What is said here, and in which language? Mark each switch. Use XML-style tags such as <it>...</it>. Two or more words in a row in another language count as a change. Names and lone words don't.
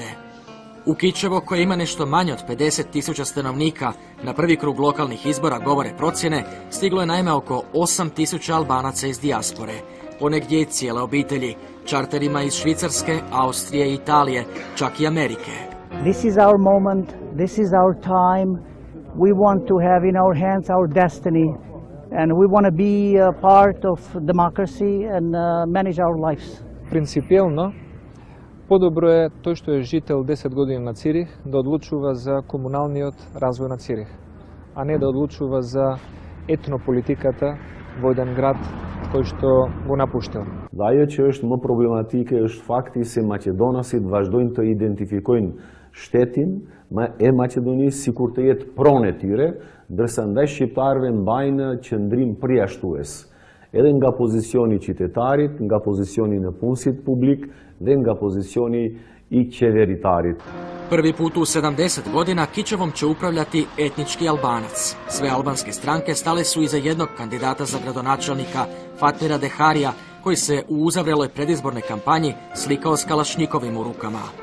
<hr>U Kičevo, koje ima nešto manje od 50.000 stanovnika, na prvi krug lokalnih izbora, govore procjene, stiglo je naime oko 8.000 Albanaca iz dijaspore, ponegdje i cijele obitelji, čarterima iz Švicarske, Austrije i Italije, čak i Amerike.</hr> <en>This is our moment, this is our time. We want to have in our hands our destiny and we want to be a part of democracy and manage our lives.</en> <mk>Принципиелно, подобро е тој што е жител 10 години на Цирих да одлучува за комуналниот развој на Цирих, а не да одлучува за етнополитиката во еден град кој што го напуштил.</mk> <sq>Dhe ajo që është më problematike është fakti se maqedonasit vazhdojnë të identifikojnë shtetin e Maqedonisë sikur të jetë pronë e tyre, ndërsa ndaj shqiptarëve mbajnë qëndrim përjashtues, edhe nga pozicioni i qytetarit, nga pozicioni në punësit publik dhe nga pozicioni i qeveritarit.</sq> <hr>Prvi put u 70 godina Kičevom će upravljati etnički Albanac. Sve albanske stranke stale su iza jednog kandidata za gradonačelnika, Fatmira Deharija, koji se u uzavreloj predizbornoj kampanji slikao s kalašnjikovim u rukama.</hr>